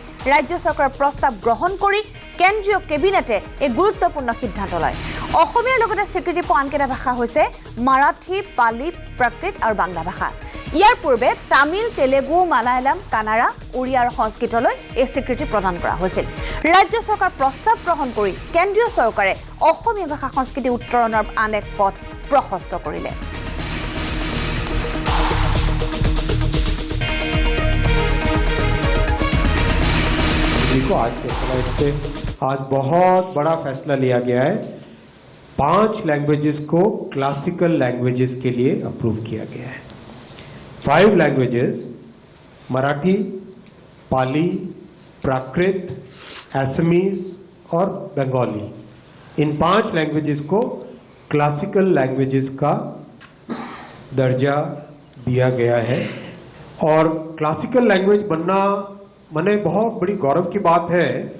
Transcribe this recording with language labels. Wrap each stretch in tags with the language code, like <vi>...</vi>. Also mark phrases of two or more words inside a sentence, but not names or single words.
<as>ৰাজ্য চৰকাৰৰ প্ৰস্তাৱ গ্ৰহণ কৰি কেন্দ্ৰীয় কেবিনেটে এই গুৰুত্বপূৰ্ণ সিদ্ধান্ত লয় অসমীয়াৰ লগতে স্বীকৃতি পোৱা আনকেইটা ভাষা হৈছে মাৰাঠী পালি প্ৰাকৃত আৰু বাংলা ভাষা ইয়াৰ পূৰ্বে তামিল তেলেগু মালায়ালাম কানাড়া উড়িয়া আৰু সংস্কৃতলৈ এই স্বীকৃতি প্ৰদান কৰা হৈছিল ৰাজ্য চৰকাৰ প্ৰস্তাৱ গ্ৰহণ কৰি কেন্দ্ৰীয় চৰকাৰে অসমীয়া ভাষা সংস্কৃতি উত্তৰণৰ আন এক পথ প্ৰশস্ত কৰিলে</as> <hi>आज बहुत बड़ा फैसला लिया गया है 5 लैंग्वेजेस को</hi> <en>classical languages</en> <hi>के लिए अप्रूव किया गया है 5 लैंग्वेजेस मराठी पाली प्राकृत असमीज और बंगाली इन 5 लैंग्वेजेस को</hi> <en>classical languages</en> <hi>का दर्जा दिया गया है और</hi> <en>classical language</en> <hi>बनना मने बहुत बड़ी गौरव की बात है</hi>